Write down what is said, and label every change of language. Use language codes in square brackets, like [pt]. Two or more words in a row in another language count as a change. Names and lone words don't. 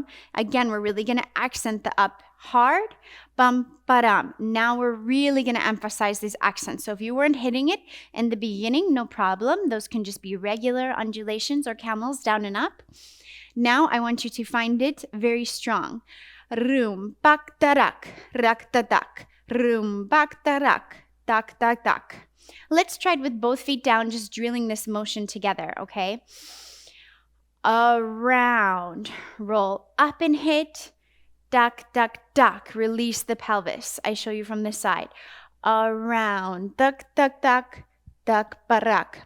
[en] Again, we're really going to accent the up hard. Bum, ba-dum. Now we're really going to emphasize these accents. So if you weren't hitting it in the beginning, no problem. Those can just be regular undulations or camels, down and up. Now I want you to find it very strong. Room, bak, tarak, rak, tadak. Room, bak, tarak, tak, tak, tak. Let's try it with both feet down, just drilling this motion together, okay? Around, roll up and hit. Duck, duck, duck. Release the pelvis. I show you from this side. Around. Duck, duck, duck. Duck, barak.